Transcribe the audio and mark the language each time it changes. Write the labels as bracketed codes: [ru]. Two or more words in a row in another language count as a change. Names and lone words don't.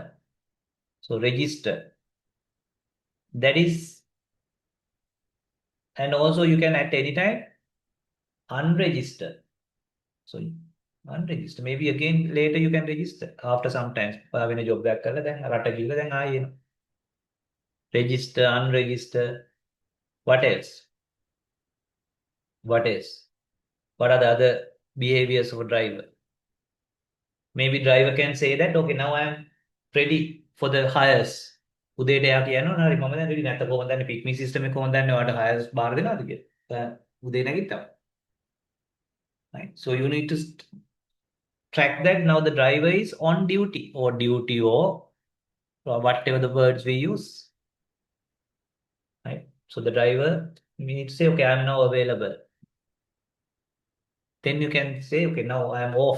[en] So register. That is, and also you can at any time unregister. So unregister. Maybe again later you can register after some time. When a job back [si] කරලා දැන් රට ගිහලා දැන් ආයෙ එනවා. [en] Register, unregister. What else? What else? What are the other behaviors of a driver? Maybe driver can say that, okay, now I'm ready for the hires. [si] උදේට එයා කියනවා හරි මම දැන් ready නැත්නම් කොහොමද දන්නේ pick me system එක කොහොමද දන්නේ ඔයාලට hires බාර දෙනවද කියලා. උදේ නැගිට්ටම. [en] Right? So you need to track that. Now the driver is on duty or whatever the words we use. Right? So the driver, we need to say, okay, I'm now available. Then you can say, okay, now I'm off.